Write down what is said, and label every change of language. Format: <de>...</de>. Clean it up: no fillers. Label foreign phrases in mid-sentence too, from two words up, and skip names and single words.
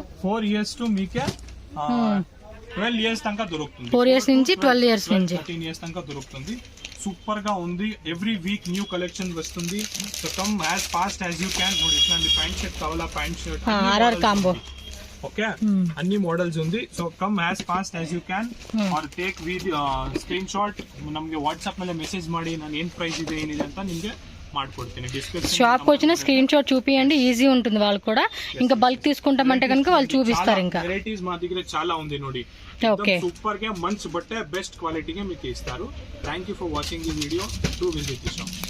<te>4 years టు మీకే 12 years తనక దొరుకుతుంది. 4 years నుంచి 12 years నుంచి 13 years తనక దొరుకుతుంది. సూపర్ గా ఉంది. ఎవ్రీ వీక్ న్యూ కలెక్షన్ వస్తుంది.</te> <en>so come as fast as you can.</en> <te>ఇట్లాంటి ప్యాంట్ షర్ట్ కావాలా, ప్యాంట్ షర్ట్ ఆర్ఆర్ కాంబో. ఓకే, అన్ని మోడల్స్ ఉంది.</te> <en>so come as fast as you can or take screenshot</en> <kn>ನಮಗೆ ವಾಟ್ಸ್ಆಪ್ ಮೇಲೆ ಮೆಸೇಜ್ ಮಾಡಿ ನಾನು ಏನು ಪ್ರೈಸ್ ಇದೆ ಏನಿದೆ ಅಂತ ನಿಮಗೆ ಮಾಡ್ಕೊಡ್ತೀನಿ. ಡಿಸ್ಕ್ರಿಪ್ಷನ್</kn> <te>షాప్కి వచ్చిన స్క్రీన్ షాట్ చూపియండి, ఈజీ ఉంటుంది వాళ్ళకి కూడా. ఇంకా బల్క్ తీసుకుంటామంటే కనుక వాళ్ళు చూపిస్తారు. ఇంకా వెరైటీస్ మా దగ్గర చాలా ఉంది ನೋಡಿ. ఓకే, సూపర్ గా మంచి బట్టే బెస్ట్ క్వాలిటీగా మీకు ఇస్తారు.</te> <en>Thank you for watching the video. To visit the shop.</en>